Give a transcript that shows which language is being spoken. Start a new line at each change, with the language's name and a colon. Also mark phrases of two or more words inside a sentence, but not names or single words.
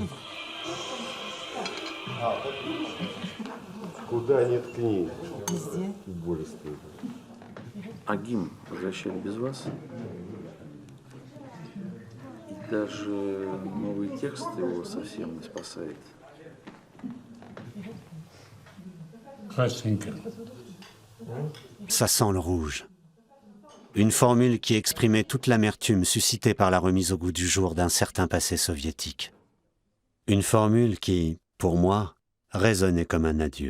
Russian: Куда ни ткни. Везде. Более стоит. А гимн возвращали без вас? И даже новый текст его совсем не спасает.
French: Ça sent le rouge. Une formule qui exprimait toute l'amertume suscitée par la remise au goût du jour d'un certain passé soviétique. Une formule qui, pour moi, résonnait comme un adieu.